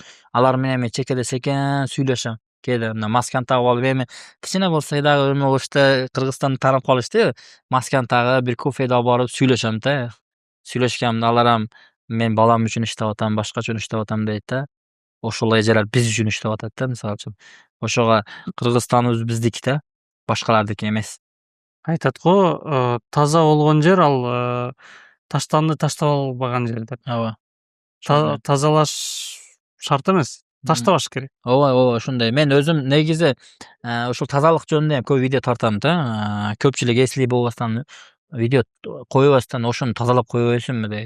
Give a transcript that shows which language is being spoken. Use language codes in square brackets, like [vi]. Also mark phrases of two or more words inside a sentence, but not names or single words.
[uz] Ular bilan men chekkada sekin suylasham. Keldi, maskan tag'ib olib, men kichkina bo'lsa-da, o'shda Qirg'izistonda tanib qolishdi, maskan tag'ib, bir kofeda olib borib suylasham-da. Suylashganimda ular ham men bolam uchun ishlayapman, boshqa uchun ishlayapman deydi-da. O'sha ejalar biz uchun ishlayapti-da, misol uchun. O'shaga Qirg'iziston o'zi biznikida, boshqalardiki emas. [ky] айтат го таза болгон жер ал таштанды таштап албаган жер деп. ооба. Тазалаш шарт эмес, таштабаш керек. ооба, ошондой. Мен өзүм негизи ушул тазалык жөнүндө көп видео тартам да. Көпчүлүк эсли болбастан видео койбастан ошону тазалап кое берсинби дейт.